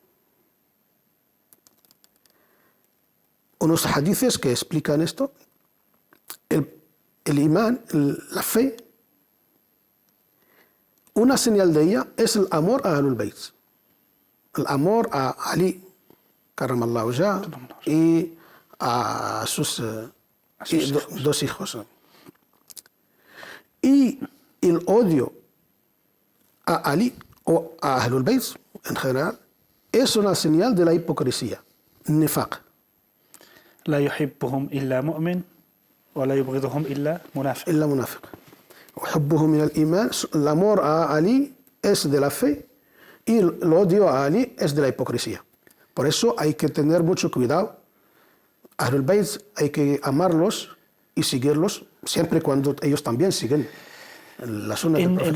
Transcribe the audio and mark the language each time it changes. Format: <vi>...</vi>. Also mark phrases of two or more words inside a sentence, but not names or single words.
<es>Unos hadices que explican esto, el imán, la fe, una señal de ella es el amor a Ahlul Bayt, el amor a Ali,</es> <ar>كرم الله وجهه,</ar> <es>y a sus 2 hijos. Y el odio a Ali o a Ahlul Bayt en general es una señal de la hipocresía, nifaq.</es> <ar>لا يحبهم إلا مؤمن ولا يبغضهم إلا منافق. إلا منافق. أحبه من الإيمان,</ar> <es>el amor a Ali es de la fe y el odio a Ali es de la hipocresía. Por eso hay que tener mucho cuidado. Ahlul Bayt hay que amarlos y seguirlos siempre cuando ellos también siguen la sunna del profeta.</es>